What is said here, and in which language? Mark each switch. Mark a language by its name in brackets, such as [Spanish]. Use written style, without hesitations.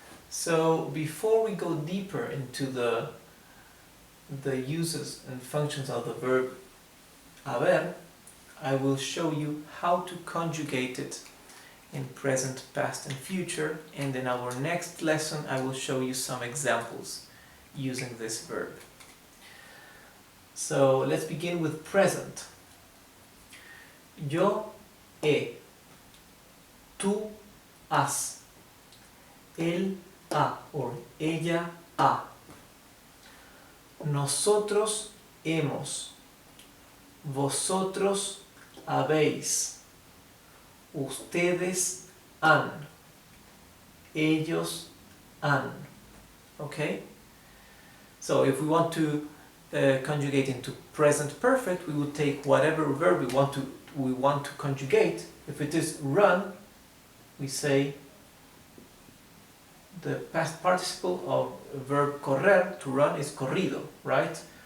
[English] So before we go deeper into the uses and functions of the verb haber, I will show you how to conjugate it in present, past and future, and in our next lesson I will show you some examples using this verb. So let's begin with present. [Spanish] Yo he, tú has, él ha or ella ha, nosotros hemos, vosotros habéis, ustedes han, ellos han. [English] Okay? So if we want to conjugate into present perfect, we would take whatever verb we want to conjugate. If it is run, we say the past participle of verb correr, to run, is corrido, right?